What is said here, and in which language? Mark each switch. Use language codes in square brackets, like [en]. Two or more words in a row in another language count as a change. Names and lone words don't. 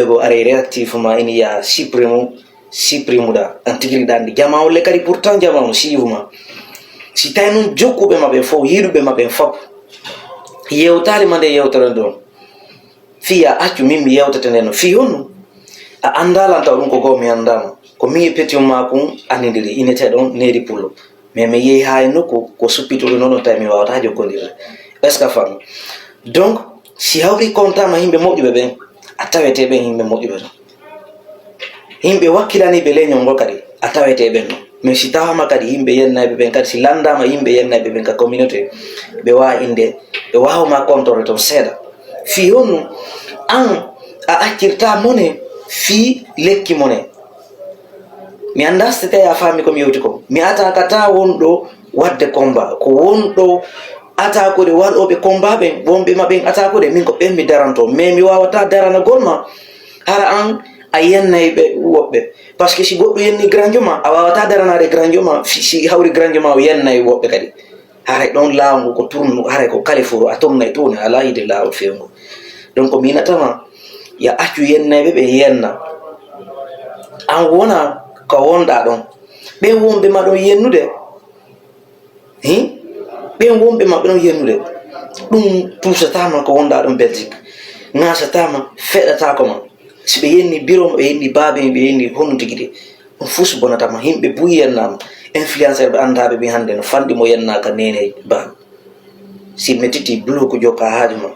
[ff] go are réactif ma ina ya supprime ɗa an tigiriɗa andi jama olle kadi pourtant jama o suive ma si tawi noon jokkuɓe maɓe fof yiɗuɓe maɓe fof yewtali ma nde yewtere ɗon fiya accu min mi yewtete nde no fi honno a andalan taw ɗum ko goo mi andama ko mi e pétion makum andidiri inete ɗon neri pullo mais mi yeehi ha e nokku ko suppitude noon tawi mi wawata jokkodirde [fr] est ce que [ff] fami donc si hawri contama yimɓe moƴƴuɓe ɓen a tawete ɓen yimɓe moƴƴuɓe ɗon yimɓe wakkilaniɓe leñol ngol kadi a tawete ɓen ɗon mais si tawama kadi yimɓe yennayɓe ɓen kadi si landama yimɓe yennayɓe ɓen ka communauté ɓe wawa inde ɓe wawma contore toon seeɗa fi honno an a accirta mone fi lekki mone mi anda so tawi a faami komi yewti ko mi atakata wonɗo wadde combat ko wonɗo atakude waɗoɓe combat ɓen wonɓe maɓen atakude min ko ɓen mi daranto mais mi wawata daranagol ma hara an a yennayɓe woɓɓe [fr] par ce que [ff] si goɗɗo yenni grandio ma a wawata daranade grandio ma si hawri grandio ma o yennayi woɓɓe kadi haray ɗon laawol ko tournu haray ko kale furo a tomna e toon ala yide laawol fewngo. Donc minatama ya accu yennayɓe ɓe yenna an wona ko wonɗa ɗon ɓen wonɓe ma ɗon yennude ɓen wonɓe ma ɓe ɗon yennude ɗum tusatama ko wonɗa ɗon Belgique gasatama feɗatako ma si ɓe yenni bureau ɓe yenni baabe ɓe yenni honno tigui de ɗum fus bonatama yimɓe buy yennama influenceur ɓe andaɓe ɓe hande no fanɗi mo yennaka nene ba si mettiti bloque jokka haaju ma.